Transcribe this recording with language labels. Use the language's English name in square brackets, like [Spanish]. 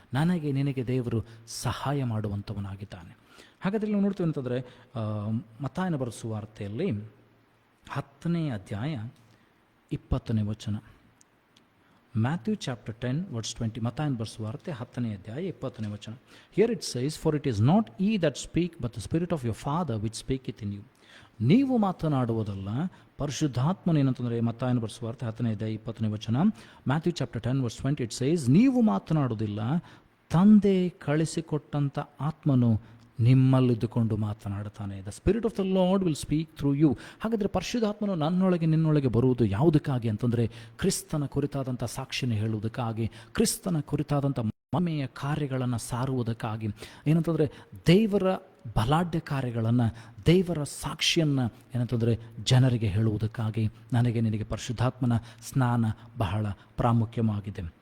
[Kannada] ನನಗೆ ನಿನಗೆ ದೇವರು ಸಹಾಯ ಮಾಡುವಂಥವನಾಗಿದ್ದಾನೆ. ಹಾಗಾದರೆ ನಾವು ನೋಡ್ತೀವಿ ಅಂತಂದರೆ ಮತ್ತಾಯನ ಬರೆದ ಸುವಾರ್ತೆಯಲ್ಲಿ 10ನೇ ಅಧ್ಯಾಯ 20ನೇ ವಚನ. [English] Matthew chapter 10 verse 20. [Kannada] ಮತ್ತಾಯನ ಬರೆದ ಸುವಾರ್ತೆ 10ನೇ ಅಧ್ಯಾಯ 20ನೇ ವಚನ. [English] Here it says, for it is not ye that speak, but the spirit of your Father which speaketh in you. [Kannada] ನೀವು ಮಾತನಾಡುವುದಲ್ಲ, ಪರಿಶುದ್ಧಾತ್ಮನು ಏನಂತಂದರೆ ಮತ್ತಾಯನ ಬರೆದ ಸುವಾರ್ತೆ 10ನೇ ಅಧ್ಯಾಯ 20ನೇ ವಚನ. [English] Matthew chapter 10 verse 20 it says, [Kannada] ನೀವು ಮಾತನಾಡುವುದಿಲ್ಲ, ತಂದೆ ಕಳಿಸಿಕೊಟ್ಟಂಥ ಆತ್ಮನು ನಿಮ್ಮಲ್ಲಿದ್ದುಕೊಂಡು ಮಾತನಾಡುತ್ತಾನೆ. [English] The spirit of the Lord will speak through you. [Kannada] ಹಾಗಾದರೆ ಪರಿಶುದ್ಧಾತ್ಮನು ನನ್ನೊಳಗೆ ನಿನ್ನೊಳಗೆ ಬರುವುದು ಯಾವುದಕ್ಕಾಗಿ ಅಂತಂದರೆ ಕ್ರಿಸ್ತನ ಕುರಿತಾದಂಥ ಸಾಕ್ಷಿನ ಹೇಳುವುದಕ್ಕಾಗಿ, ಕ್ರಿಸ್ತನ ಕುರಿತಾದಂಥ ಮಹಿಮೆಯ ಕಾರ್ಯಗಳನ್ನು ಸಾರುವುದಕ್ಕಾಗಿ, ಏನಂತಂದರೆ ದೇವರ ಬಲಾಢ್ಯ ಕಾರ್ಯಗಳನ್ನು, ದೇವರ ಸಾಕ್ಷಿಯನ್ನು ಏನಂತಂದರೆ ಜನರಿಗೆ ಹೇಳುವುದಕ್ಕಾಗಿ ನನಗೆ ನಿನಗೆ ಪರಿಶುದ್ಧಾತ್ಮನ ಸ್ನಾನ ಬಹಳ ಪ್ರಾಮುಖ್ಯವಾಗಿದೆ.